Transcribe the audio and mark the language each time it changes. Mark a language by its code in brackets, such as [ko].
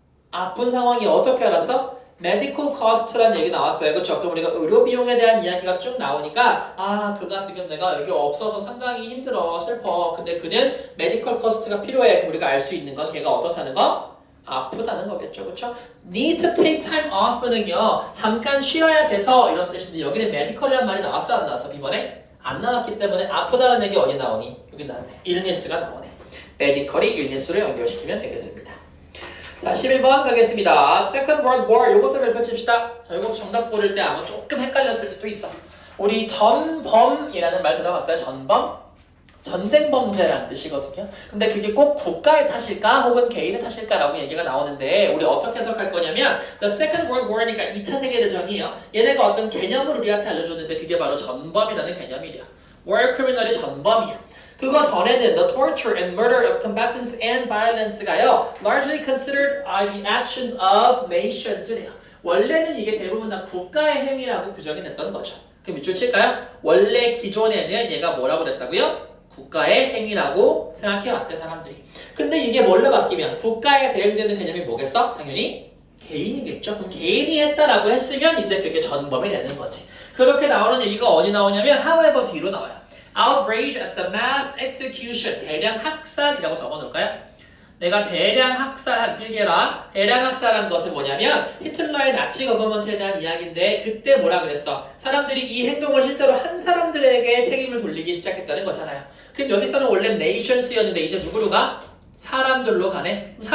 [ko] 아픈 상황이 어떻게 알았어? medical cost라는 얘기 나왔어요. 그렇죠? 그럼 우리가 의료 비용에 대한 이야기가 쭉 나오니까 아 그가 지금 내가 여기 없어서 상당히 힘들어 슬퍼. 근데 그는 medical cost가 필요해. 그럼 우리가 알 수 있는 건 걔가 어떻다는 거? 아프다는 거겠죠. 그렇죠? [en] need to take time off는요. [ko] 잠깐 쉬어야 돼서 이런 뜻인데 여기는 medical이라는 말이 나왔어 안 나왔어? 이번에? 안 나왔기 때문에 아프다는 얘기 어디 나오니? 여기 나왔네. illness가 나오네. medical이 illness로 연결시키면 되겠습니다. 자, 11번 가겠습니다. [en] Second World War [ko] 요것도 펼칩시다. 자, 요거 정답 고를 때 아마 조금 헷갈렸을 수도 있어. 우리 전범이라는 말 들어봤어요? 전범? 전쟁 범죄라는 뜻이거든요. 근데 그게 꼭 국가의 탓일까 혹은 개인의 탓일까라고 얘기가 나오는데 우리 어떻게 해석할 거냐면 The Second World War니까 2차 세계대전이에요. 얘네가 어떤 개념을 우리한테 알려줬는데 그게 바로 전범이라는 개념이래요. War criminal이 전범이야. 그거 전에는 [en] the torture and murder of combatants and violence가요 largely considered the actions of nations래요. [ko] 원래는 이게 대부분 다 국가의 행위라고 규정이 됐던 거죠. 그럼 밑줄 칠까요? 원래 기존에는 얘가 뭐라고 그랬다고요? 국가의 행위라고 생각해왔대 사람들이. 근데 이게 뭘로 바뀌면 국가에 대응되는 개념이 뭐겠어? 당연히 개인이겠죠. 그럼 개인이 했다라고 했으면 이제 그게 전범이 되는 거지. 그렇게 나오는 얘기가 어디 나오냐면 however 뒤로 나와요. [en] outrage at the mass execution [ko] 대량 학살이라고 적어놓을까요? 내가 대량 학살한 필기해라. 대량 학살한 것은 뭐냐면 히틀러의 나치 거버먼트에 대한 이야기인데 그때 뭐라 그랬어? 사람들이 이 행동을 실제로 한 사람들에게 책임을 돌리기 시작했다는 거잖아요. 그럼 여기서는 원래 nations였는데 이제 누구로 가? 사람들로 가네.